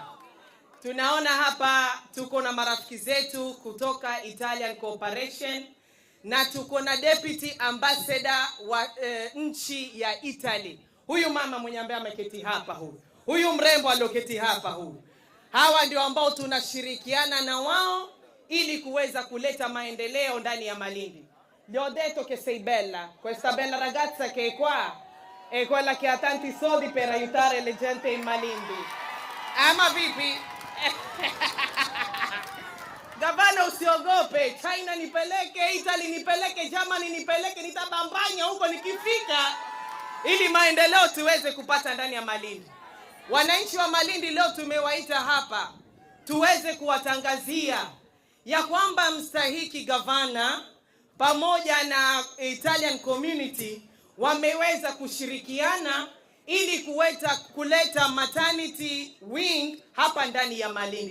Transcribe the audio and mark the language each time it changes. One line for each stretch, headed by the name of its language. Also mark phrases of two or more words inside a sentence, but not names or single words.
Swahili: Tunaona hapa tuko na marafiki zetu kutoka Italian Cooperation na tuko na
English: Deputy Ambassador
Swahili: wa nchi ya Italy. Huyu mama mwenye ambaye ameketi hapa huyu mrembo aliyoketi hapa hawa ndio ambao tunashirikiana na wao ili kuweza kuleta maendeleo ndani ya Malindi.
Italian: Gli ho detto che sei bella, questa bella ragazza che è qua è quella che ha tanti soldi per aiutare le gente in Malindi.
Swahili: Ama vipi? Gavana usiogope, China nipeleke, Italy nipeleke, Germany nipeleke, nitabambanya huko nikifika ili maendeleo tuweze kupata ndani ya Malindi. Wananchi wa Malindi leo tumewaita hapa tuweze kuwatangazia ya kwamba mstahiki gavana pamoja na
English: Italian community
Swahili: wameweza kushirikiana ili kuleta
English: maternity wing
Swahili: hapa ndani ya Malindi.